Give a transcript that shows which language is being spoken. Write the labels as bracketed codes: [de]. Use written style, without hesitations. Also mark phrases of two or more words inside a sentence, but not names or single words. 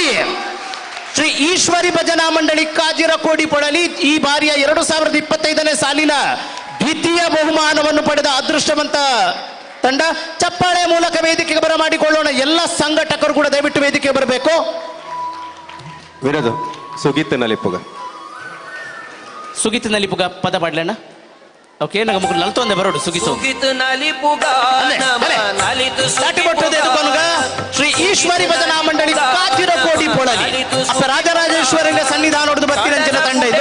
[kn] ಶ್ರೀ ಈಶ್ವರಿ ಭಜನಾ ಮಂಡಳಿ ಕಾಜಿರಕೋಡಿ ಪೊಳಲಿ ಈ ಬಾರಿಯ 2025ನೇ ಸಾಲಿನ ದ್ವಿತೀಯ ಬಹುಮಾನವನ್ನು ಪಡೆದ ಅದೃಷ್ಟವಂತ ತಂಡ. ಚಪ್ಪಾಳೆ ಮೂಲಕ ವೇದಿಕೆಗೆ ಬರಮಾಡಿಕೊಳ್ಳೋಣ. ಎಲ್ಲ ಸಂಘಟಕರು ಕೂಡ ದಯವಿಟ್ಟು ವೇದಿಕೆಗೆ ಬರಬೇಕು. ವಿರೋಧ ಸುಗೀತ್ [tcy] ನಲಿಪುಗ ಪದ ಪಾಡ್ಲಣ್ಣ. ಓಕೆ, ನಗ ಮುಗ್ಳು ನಲ್ತೊಂದೆ ಬರೋಡು ಸುಗೀತು ಶ್ರೀ ಈಶ್ವರಿ ಭಜನಾ ಮಂಡಳಿ ಕಾಜಿರಕೋಡಿ ಪೊಳಲಿ ಅಪ್ಪ ರಾಜರಾಜೇಶ್ವರಂಗ ಸನ್ನಿಧಾನೋಡ್ದು ಬತ್ತಿರಂಚಿನ ತಂಡ ಇದು.